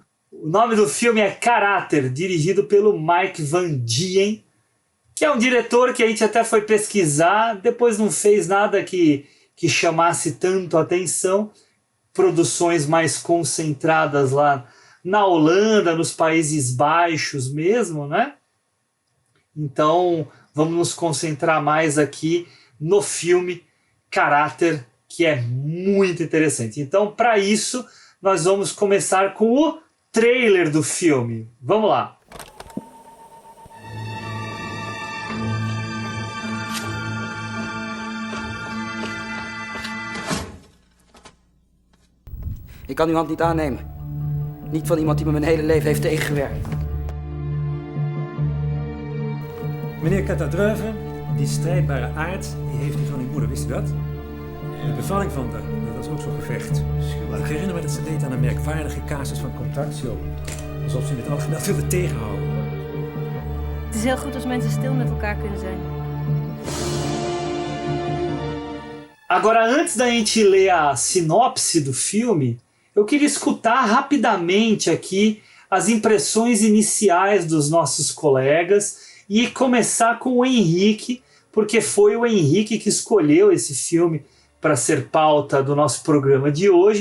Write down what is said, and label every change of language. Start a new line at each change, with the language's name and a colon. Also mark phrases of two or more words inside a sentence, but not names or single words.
Portuguese: O nome do filme é Caráter, dirigido pelo Mike Van Dien, que é um diretor que a gente até foi pesquisar, depois não fez nada que chamasse tanto a atenção, produções mais concentradas lá na Holanda, nos Países Baixos mesmo, né? Então, vamos nos concentrar mais aqui no filme Caráter, que é muito interessante. Então, para isso, nós vamos começar com o trailer do filme. Vamos lá.
Dutch: Ik kan uw hand niet aannemen. Niet van iemand die me mijn hele leven heeft tegengewerkt. Meneer Katadreuven, die strijdbare aard, die heeft u van uw moeder, wist u dat? De bevalling van haar, dat was ook zo'n gevecht. Ik herinner me dat ze deed aan een merkwaardige casus van contractio. Alsof ze in het algemeen wilde tegenhouden. Het is heel goed als mensen stil met elkaar kunnen zijn.
Portuguese: Agora, antes da gente ler a sinopse do filme, eu queria escutar rapidamente aqui as impressões iniciais dos nossos colegas e começar com o Henrique, porque foi o Henrique que escolheu esse filme para ser pauta do nosso programa de hoje.